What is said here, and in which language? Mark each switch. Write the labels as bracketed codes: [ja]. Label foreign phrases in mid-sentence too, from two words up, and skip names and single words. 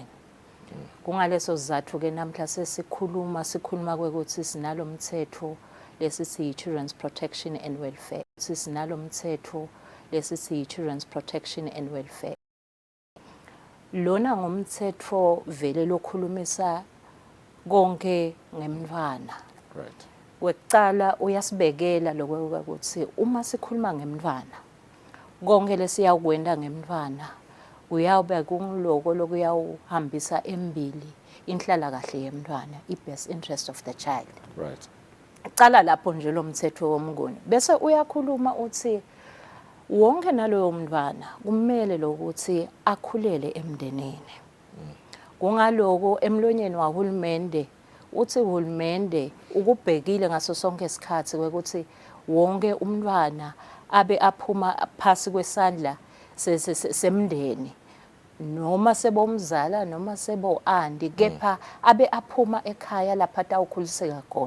[ss] Kungaleso sizathu ke namhla sesikhuluma ukuthi sinalo umthetho lesithi Children's Protection and Welfare. Sinalo umthetho lesithi Children's Protection and Welfare. Lona ngumthetho vele lokhulumisa konke ngemntwana. Right. Wekucala uyasibekela lokho ukuthi uma sikhuluma ngemntwana konke lesiyakwenda ngemntwana uyawube kungiloko lokuyawuhambisa embili inhlala kahle yemntwana i- [en] best interest of the child. [ss] Right. Cala lapho nje lo mthetho womngoni bese uyakhuluma uthi wonke naloyo mntwana kumele lokuthi akhulele emndenini. Kungaloko emlonyeni wahulumende uthi uhulumende ukubhekile ngaso sonke isikhathi ukuthi wonke umntwana abe aphuma phasi kwesandla semndeni noma sebomzala noma sebo andi kepha abe aphuma ekhaya lapha atawukhuliseka khona.